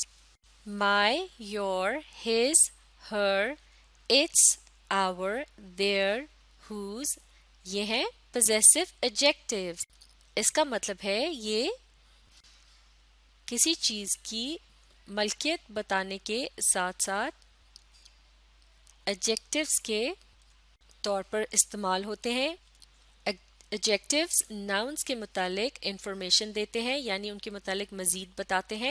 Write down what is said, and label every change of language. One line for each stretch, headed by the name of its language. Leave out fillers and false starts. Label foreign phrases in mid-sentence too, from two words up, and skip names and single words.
English: my, your, his, her, its, our, their, whose،
Urdu: یہ ہیں
English: possessive adjectives.
Urdu: اس کا مطلب ہے یہ کسی چیز کی ملکیت بتانے کے ساتھ ساتھ ایڈجیکٹیوز کے طور پر استعمال ہوتے ہیں.
English: adjectives nouns
Urdu: کے متعلق انفارمیشن دیتے ہیں، یعنی ان کے متعلق مزید بتاتے ہیں.